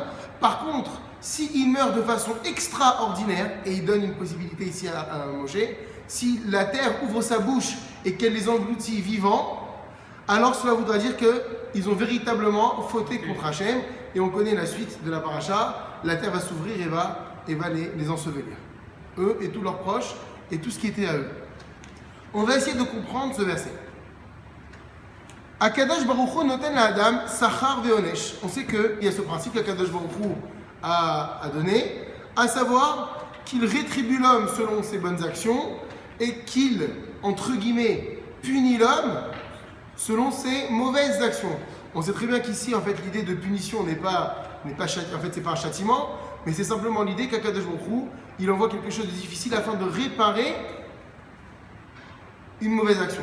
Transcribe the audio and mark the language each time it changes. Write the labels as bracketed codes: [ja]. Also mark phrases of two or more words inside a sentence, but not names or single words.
[fr] Par contre, s'il meurt de façon extraordinaire, et il donne une possibilité ici à Moshe, si la terre ouvre sa bouche et qu'elle les engloutit vivants, alors cela voudra dire qu'ils ont véritablement fauté contre Hachem, et on connaît la suite de la paracha, la terre va s'ouvrir et va les ensevelir. Eux et tous leurs proches, et tout ce qui était à eux. On va essayer de comprendre ce verset. [he] הקדוש ברוך הוא נותן לאדם שכר ועונש. [fr] On sait qu'il y a ce principe qu' [he] הקדוש ברוך הוא [fr] a donné, à savoir qu'il rétribue l'homme selon ses bonnes actions et qu'il, entre guillemets, punit l'homme selon ses mauvaises actions. On sait très bien qu'ici, en fait, l'idée de punition n'est pas en fait, c'est pas un châtiment, mais c'est simplement l'idée qu' [he] הקדוש ברוך הוא, [fr] il envoie quelque chose de difficile afin de réparer une mauvaise action.